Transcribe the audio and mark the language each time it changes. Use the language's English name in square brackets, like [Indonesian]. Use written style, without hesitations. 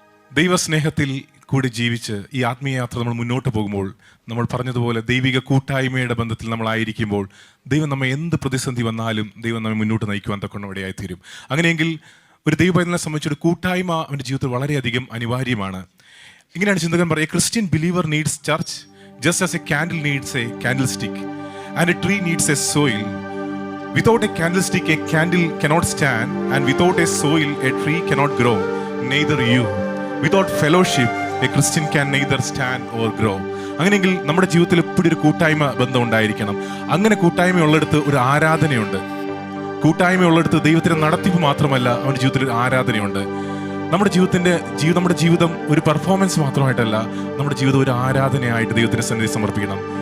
[Malayalam] ദൈവസ്നേഹത്തിൽ കൂടി ജീവിച്ച് ഈ ആത്മീയ യാത്ര നമ്മൾ മുന്നോട്ട് പോകുമ്പോൾ, നമ്മൾ പറഞ്ഞതുപോലെ ദൈവിക കൂട്ടായ്മയുടെ ബന്ധത്തിൽ നമ്മളായിരിക്കുമ്പോൾ, ദൈവം നമ്മെ എന്ത് പ്രതിസന്ധി വന്നാലും ദൈവം നമ്മെ മുന്നോട്ട് നയിക്കുവാൻ തക്കൊണ്ട് ഇടയായിത്തീരും. അങ്ങനെയെങ്കിൽ ഒരു ദൈവപൈതലിനെ സംബന്ധിച്ചൊരു കൂട്ടായ്മ അവൻ്റെ ജീവിതത്തിൽ വളരെയധികം അനിവാര്യമാണ്. ഇങ്ങനെയാണ് ചിന്തകൻ പറയുക, [English] Christian believer needs church just as a candle needs a candle stick and a tree needs a soil. Without a candlestick, a candle cannot stand, and without a soil, a tree cannot grow, neither you. Without fellowship, a Christian can neither stand or grow. [Malayalam] അങ്ങനെയെങ്കിൽ നമ്മുടെ ജീവിതത്തിൽ എപ്പോഴും ഒരു കൂട്ടായ്മ ബന്ധം ഉണ്ടായിരിക്കണം. അങ്ങനെ കൂട്ടായ്മയുള്ളിടത്ത് ഒരു ആരാധനയുണ്ട്. കൂട്ടായ്മയുള്ളിടത്ത് ദൈവത്തിന്റെ നടത്തിപ്പ് മാത്രമല്ല, അവൻ്റെ ജീവിതത്തിൽ ഒരു ആരാധനയുണ്ട്. നമ്മുടെ ജീവിതം ഒരു പെർഫോമൻസ് മാത്രമായിട്ടല്ല, നമ്മുടെ ജീവിതം ഒരു ആരാധനയായിട്ട് ദൈവത്തിന്റെ സന്നിധി സമർപ്പിക്കണം.